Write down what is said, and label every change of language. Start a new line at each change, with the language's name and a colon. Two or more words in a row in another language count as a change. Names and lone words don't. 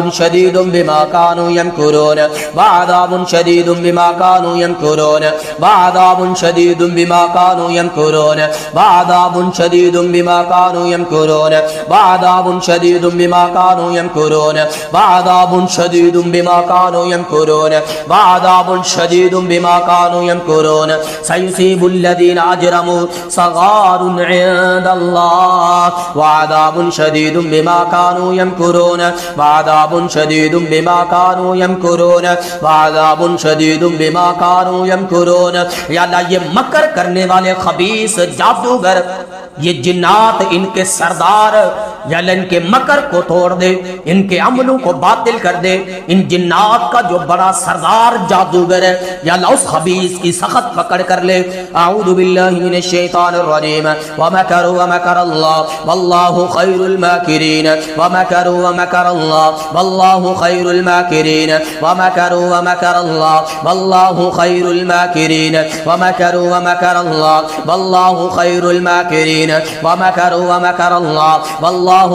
Arabic: شديد بما كانوا يمكرون وعذاب شديد بما كانوا يمكرون وعذاب شديد بما كانوا يمكرون وعذاب شديد بما كانوا يمكرون وعذاب شديد بما كانوا يمكرون وعذاب شديد بما كانوا يمكرون وعذاب شديد بما كانوا يمكرون سيصيب الذين أجرموا صغار عند الله وعذاب شديد بما كانوا يمكرون وعذاب شديد بما كانوا يمكرون وعذاب شديد بما كانوا يمكرون. يا الله
Urdu: یہ مکر کرنے والے خبیث جادوگر یہ جنات ان کے سردار
Arabic: يا الله
Urdu: ان کے مکر کو توڑ دے ان کے عملوں کو باطل کر دے. ان جنات کا جو بڑا سردار جادوگر ہے
Arabic: يا الله
Urdu: اس خبیث کی سخت پکڑ کر لے.
Arabic: أعوذ بالله من الشيطان الرجيم ومكروا ومكر الله والله خير الماكرين ومكروا ومكر الله والله خير الماكرين ومكروا و مكر الله والله خير الماكرين ومكروا ومكر الله والله خير الماكرين ومكروا ومكر الله والله